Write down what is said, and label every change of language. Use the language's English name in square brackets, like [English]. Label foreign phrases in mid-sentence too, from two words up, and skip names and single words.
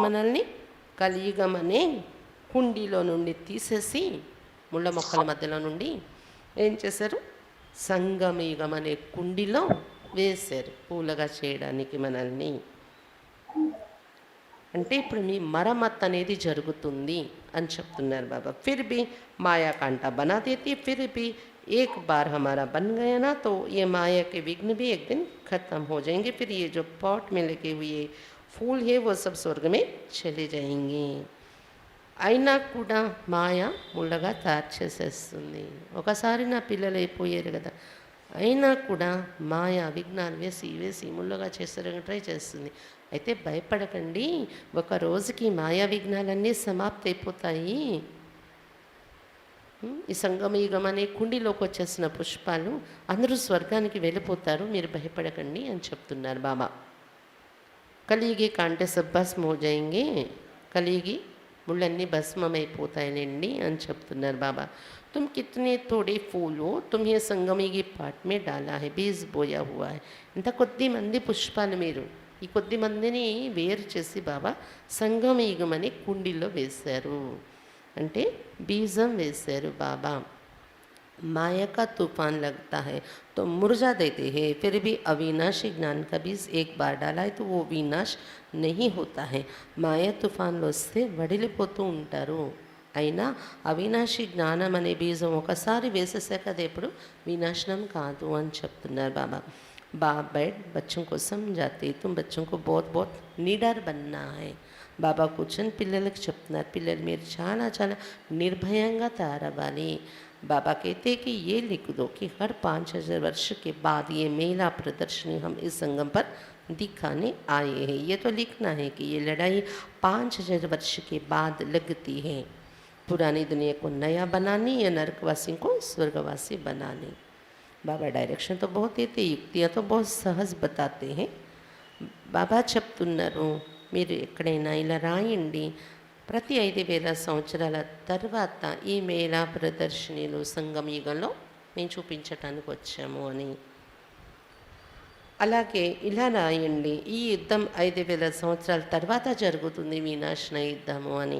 [Telugu] మనల్ని కలియుగం అనే కుండీలో నుండి తీసేసి ముళ్ళ మొక్కల మధ్యలో నుండి ఏం చేశారు? సంగమయుగం అనే కుండీలో వేశారు పూలగా చేయడానికి మనల్ని. అంటే ఇప్పుడు మీ మరమ్మత్ అనేది జరుగుతుంది అని చెప్తున్నారు బాబా. [Hindi] फिर भी माया कांटा बना देती, फिर भी एक बार हमारा बन गया ना तो ये माया के विघ्न भी एक दिन खत्म हो जाएंगे, फिर ये जो पॉट में लगे हुए फूल है वो सब स्वर्ग में चले जाएंगे. [Telugu] అయినా కూడా మాయ ముళ్ళగా తయారు చేసేస్తుంది. ఒకసారి నా పిల్లలు అయిపోయారు కదా, అయినా కూడా మాయ విఘ్నాలు వేసి వేసి ముళ్ళుగా చేసడానికి ట్రై చేస్తుంది. అయితే భయపడకండి, ఒక రోజుకి మాయా విఘ్నాలన్నీ సమాప్తి అయిపోతాయి. ఈ సంగమయుగం అనే కుండీలోకి వచ్చేసిన పుష్పాలు అందరూ స్వర్గానికి వెళ్ళిపోతారు, మీరు భయపడకండి అని చెప్తున్నారు బాబా. [Hindi] कलियुगी कांटे सब भस्म हो जाएंगे, [Telugu] కలియుగి ముళ్ళన్నీ భస్మమైపోతాయిలేండి అని చెప్తున్నారు బాబా. [Hindi] तुम कितने थोड़े फूल हो, तुम्हें संगमी की पाट में डाला है, बीज बोया हुआ है. [Telugu] ఇంత కొద్ది మంది పుష్పాలు మీరు ఈ కొద్ది మందిని వేరు చేసి బాబా సంగమయుగం అనే కుండీలో వేశారు, అంటే బీజం వేశారు బాబా. [Hindi] माया का तूफान लगता है तो मुरझा देते हैं, फिर भी अविनाशी ज्ञान का बीज एक बार डाला है तो वो विनाश नहीं होता है. [Telugu] మాయా తుఫాన్లు వస్తే వడిలిపోతూ ఉంటారు, అయినా అవినాశి జ్ఞానం అనే బీజం ఒకసారి వేసేసాక అది ఎప్పుడు వినాశనం కాదు అని చెప్తున్నారు బాబా. [Hindi] बाप बैठ बच्चों को समझाते, तुम बच्चों को बहुत बहुत निडर बनना है. [Telugu] బాబా కూర్చొని పిల్లలకు చెప్తున్నారు, పిల్లలు మీరు చాలా చాలా నిర్భయంగా తయారవ్వాలి. [Hindi] बाबा कहते कि ये लिख दो कि हर 5000 वर्ष के बाद ये मेला प्रदर्शनी हम इस संगम पर दिखाने आए हैं. ये तो लिखना है कि ये लड़ाई 5000 वर्ष के बाद लगती है, पुरानी दुनिया को नया बनाने या नरकवासी को स्वर्गवासी बनाने. बाबा डायरेक्शन तो बहुत देते, युक्तियाँ तो बहुत सहज बताते हैं. [Telugu] బాబా చెప్తున్నారు, మీరు ఎక్కడైనా ఇలా రాయండి, ప్రతి 5000 సంవత్సరాల తర్వాత ఈ మేళా ప్రదర్శనలు సంగమయుగంలో మేము చూపించటానికి వచ్చాము అని. అలాగే ఇలా రాయండి, ఈ యుద్ధం 5000 సంవత్సరాల తర్వాత జరుగుతుంది, వినాశన యుద్ధము అని.